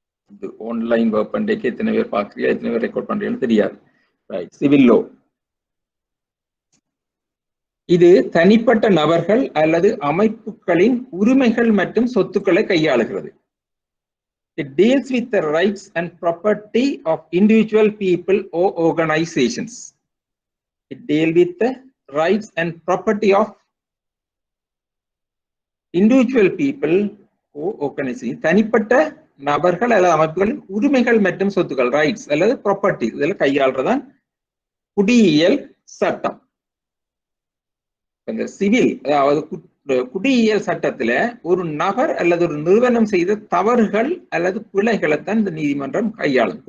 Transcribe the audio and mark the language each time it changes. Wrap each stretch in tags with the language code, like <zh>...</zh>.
<ta>இது online work பண்றதுக்கு எத்தனை பேர் பார்க்குறீங்க, எத்தனை பேர் ரெக்கார்ட் பண்றீங்கன்னு தெரியாது. ரைட். சிவில் லோ இது தனிப்பட்ட நபர்கள் அல்லது அமைப்புகளின் உரிமைகள் மற்றும் சொத்துக்களை கையாளுகிறது.</ta> <en>It deals with the rights and property of individual people or organizations. It deals with the rights and property of individual people or organizations.</en> <ta>தனிப்பட்ட நபர்கள் அல்லது அமைப்புகளின் உரிமைகள் மற்றும் சொத்துக்கள், ரைட்ஸ் அல்லது ப்ராப்பர்ட்டி, இதெல்லாம் கையாளுறதான் குடியியல் சட்டம். இந்த சிவில் அதாவது குடியியல் சட்டத்துல ஒரு நபர் அல்லது ஒரு நிறுவனம் செய்த தவறுகள் அல்லது பிழைகளைத்தான் இந்த நீதிமன்றம் கையாளும்.</ta>